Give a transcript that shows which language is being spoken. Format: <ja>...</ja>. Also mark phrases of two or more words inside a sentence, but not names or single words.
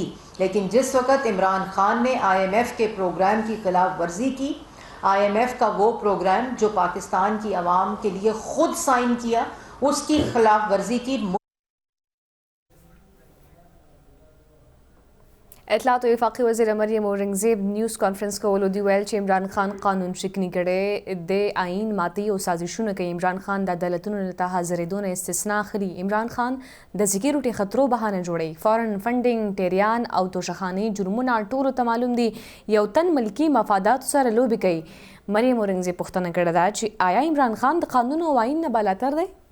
<ur>لیکن جس وقت عمران خان نے IMF کے پروگرام کی خلاف ورزی کی, IMF کا وہ پروگرام جو پاکستان کی عوام کے لیے خود سائن کیا, اس کی خلاف ورزی کی.</ur> <ps>اطلاعات و وفاقی وزیر مریم اورنگزیب</ps> <en>news conference</en> <ps>کولو دی ویل چې عمران خان قانون شکنی کړي د آئین ماتي او سازشونه کوي. عمران خان د عدالتونو ته حاضرېدو نه استثنا اخلي. عمران خان د سکیورټي خطرو بهانه جوړوي.</ps> <en>foreign funding,</en> <ps>ټیریان او توشخاني جرمونه ټولو ته معلوم دي. یو تن ملکی مفاداتو سره لوبې کوي. مریم اورنگزیب پوښتنه کړې ده چې آیا عمران خان د قانون او آئین نه بالاتر دی؟</ps>